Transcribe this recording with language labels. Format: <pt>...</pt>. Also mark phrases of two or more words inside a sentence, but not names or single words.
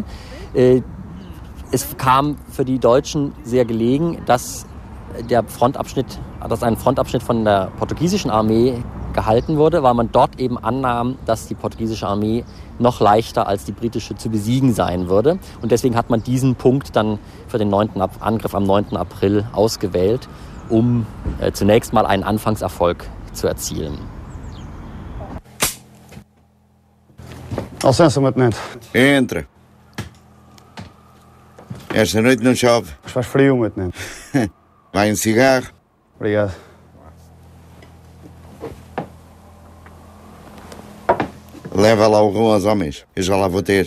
<de>Es kam für die Deutschen sehr gelegen, dass ein Frontabschnitt von der portugiesischen Armee gehalten wurde, weil man dort eben annahm, dass die portugiesische Armee noch leichter als die britische zu besiegen sein würde. Und deswegen hat man diesen Punkt dann für den Angriff am 9. April ausgewählt, um zunächst mal einen Anfangserfolg zu erzielen.</de> <pt>Licença, meu tenente. Entra. Esta noite não chove. Mas faz frio, meu tenente. Vai cigarro. Obrigado. Leva lá o rum aos homens. Eu já lá vou ter.</pt>